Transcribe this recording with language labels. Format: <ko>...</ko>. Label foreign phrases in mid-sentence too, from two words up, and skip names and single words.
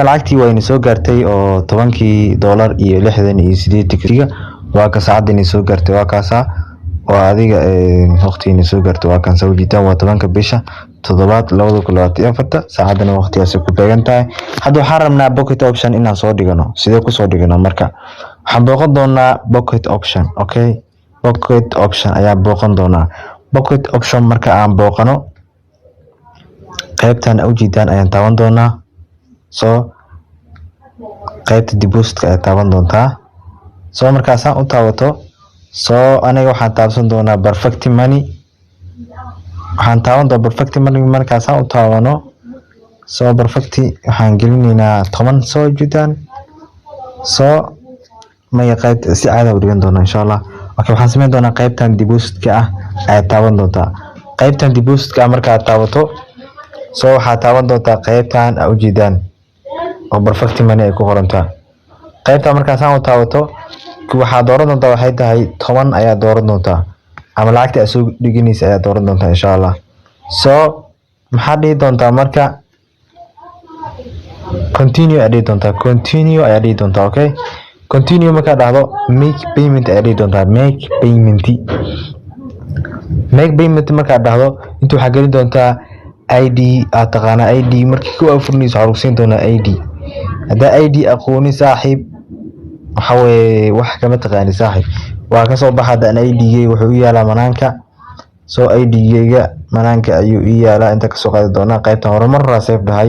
<so>lacagtii waa inay soo gaartay oo $10 iyo 68 waa ka saacadii soo gaartay waa kaasa waa adiga waqtiga soo gaartay waa kan soo jidaan waa 10 bisha 7 2024 saacadana waqtigaas ku beegan tahay hadda waxaan rabnaa Pocket option inaan soo dhigano sidee ku soo dhigano marka waxaan booqan doonaa Pocket option okay Pocket option ayaa booqan doonaa Pocket option marka aan booqano qaybtan ujeedaan ayaan taaban doonaa qaybta deposit ayaa taaban doontaa markaas aan u taabato aniga waxaan taabsan doonaa perfect money waxaan taaban doonaa perfect money markaas aan u taabano perfect waxaan gelinaynaa 10 soo jidaan maya qaybta si caadi u dhigan doonaa</so> <ar>إن شاء الله</ar> <so>okay waxaan sameyn doonaa qaybtan deposit-ka ah ayaa taaban doontaa qaybtan deposit-ka marka aad taabato waxaa taaban doontaa qaybtan ujeedaan oo perfect money ay ku qoran tahay qaybta markaas aan u taabato waxaa dooran doontaa waxay tahay 10 ayaa dooran doontaa ama lacagta aad soo dhiganaysa ayaa dooran doontaa</so> <ar>إن شاء الله.</ar> <so>So maxaa dhihi doontaa marka continue ayaa dhihi doontaa, continue ayaa dhihi doontaa. Okay, continue markaa dhahdo</so> <en>make payment</en> <so>ayaa dhihi doontaa,</so> <en>make payment. Make payment</en> <so>markaa dhahdo inta waxaa gelin doontaa ID aad taqaana. ID markii ku afurnayso waxaa lagu siin doonaa ID. haddaa ID aqooni saaxiib waxa weeye wax kama taqaani saaxiib, waa ka soo baxa hadda ID-gay wuxuu u yaalaa manaanka. So ID-gayga manaanka ayuu u yaalaa, inta kasoo qaadi doonaa qaybtan horumar save dhahay.</so>